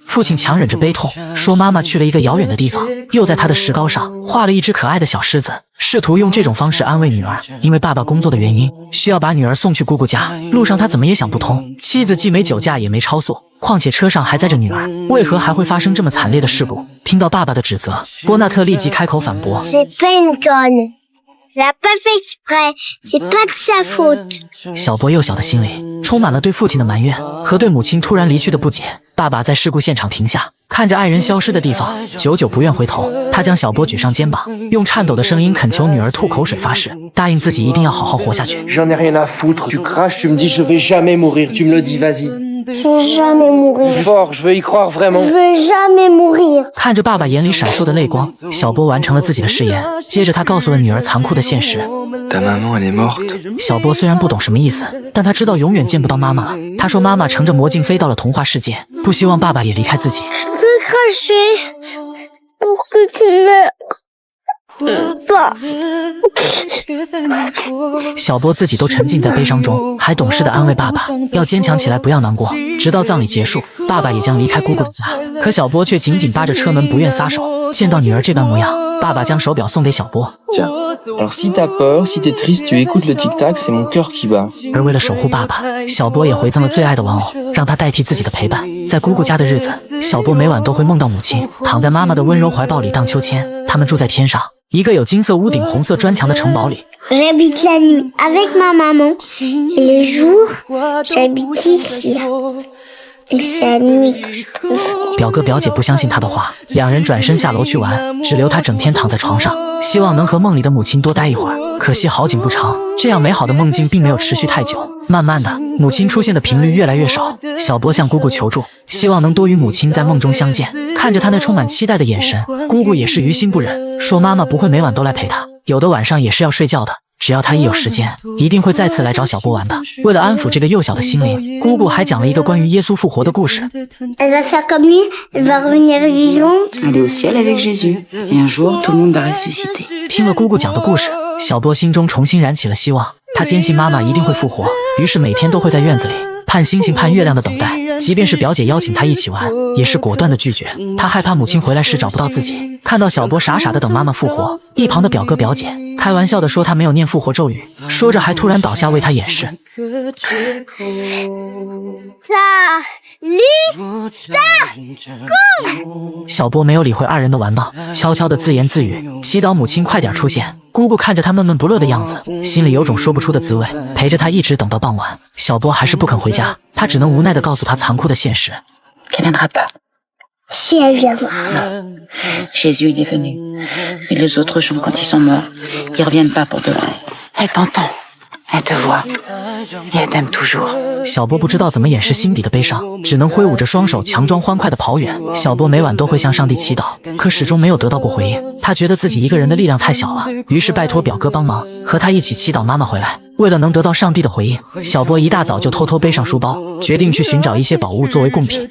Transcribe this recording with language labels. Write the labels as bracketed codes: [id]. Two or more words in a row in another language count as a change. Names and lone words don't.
[zh] 父亲强忍着悲痛说，妈妈去了一个遥远的地方，又在她的石膏上画了一只可爱的小狮子，试图用这种方式安慰女儿。因为爸爸工作的原因，需要把女儿送去姑姑家，路上他怎么也想不通，妻子既没酒驾也没超速，况且车上还载着女儿，为何还会发生这么惨烈的事故？听到爸爸的指责，波纳特立即开口反驳： [fr] C'est pas une conne. Elle a pas fait exprès. C'est pas de sa faute. [zh] 小波幼小的心里充满了对父亲的埋怨和对母亲突然离去的不解。爸爸在事故现场停下，看着爱人消失的地方，久久不愿回头。他将小波举上肩膀，用颤抖的声音恳求女儿吐口水发誓，答应自己一定要好好活下去。 [fr] J'en ai rien à foutre. Tu craches, tu me dis je vais jamais mourir. Tu me le dis, vas-y. Je veux jamais mourir. Fort, je veux y croire vraiment. Je veux jamais mourir. [zh] 看着爸爸眼里闪烁的泪光，小波完成了自己的誓言。接着他告诉了女儿残酷的现实。 [fr] Ta maman, elle est morte. [zh] 小波虽然不懂什么意思，但他知道永远见不到妈妈了。他说妈妈乘着魔镜飞到了童话世界，不希望爸爸也离开自己。 [fr] Je peux cracher pour que tu meurs. Pas. [zh] 小波自己都沉浸在悲伤中，还懂事地安慰爸爸要坚强起来，不要难过。直到葬礼结束，爸爸也将离开姑姑的家，可小波却紧紧扒着车门不愿撒手。见到女儿这般模样，爸爸将手表送给小波。 [fr] Tiens, alors si t'as peur, si t'es triste, tu écoutes le tic-tac, c'est mon cœur qui bat. [zh] 而为了守护爸爸，小波也回赠了最爱的玩偶，让他代替自己的陪伴。在姑姑家的日子，小波每晚都会梦到母亲躺在妈妈的温柔怀抱里荡秋千。他们住在天上，一个有金色屋顶、红色砖墙的城堡里。 [fr] J'habite la nuit avec ma maman. Et les jours, j'habite ici. Et c'est la nuit que je préfère. [zh] 表哥表姐不相信他的话，两人转身下楼去玩，只留他整天躺在床上，希望能和梦里的母亲多待一会儿。可惜好景不长，这样美好的梦境并没有持续太久。慢慢的，母亲出现的频率越来越少。小波向姑姑求助，希望能多与母亲在梦中相见。看着他那充满期待的眼神，姑姑也是于心不忍，说妈妈不会每晚都来陪她，有的晚上也是要睡觉的。只要他一有时间，一定会再次来找小波玩的。为了安抚这个幼小的心灵，姑姑还讲了一个关于耶稣复活的故事。 [fr] Elle va faire comme lui. Elle va revenir vivante. Aller au ciel avec Jésus. Et un jour, tout le monde va ressusciter. [zh] 听了姑姑讲的故事，小波心中重新燃起了希望。他坚信妈妈一定会复活，于是每天都会在院子里盼星星盼月亮的等待。即便是表姐邀请他一起玩，也是果断的拒绝。他害怕母亲回来时找不到自己。看到小波傻傻的等妈妈复活，一旁的表哥表姐开玩笑的说他没有念复活咒语，说着还突然倒下为他掩饰。 Ta, li, ta, go. 小波没有理会二人的玩闹，悄悄地自言自语，祈祷母亲快点出现。姑姑看着他闷闷不乐的样子，心里有种说不出的滋味，陪着他一直等到傍晚。小波还是不肯回家，他只能无奈地告诉他残酷的现实。 [fr] Qu'elle viendra pas. Si elle viendra. Jésus, il est venu. Et les autres gens, quand ils sont morts, ils reviennent pas pour de vrai. Elle t'entend. Elle te voit. Et elle t'aime toujours. [zh] 小波不知道怎么掩饰心底的悲伤，只能挥舞着双手，强装欢快地跑远。小波每晚都会向上帝祈祷，可始终没有得到过回应。他觉得自己一个人的力量太小了，于是拜托表哥帮忙，和他一起祈祷妈妈回来。为了能得到上帝的回应，小波一大早就偷偷背上书包，决定去寻找一些宝物作为贡品。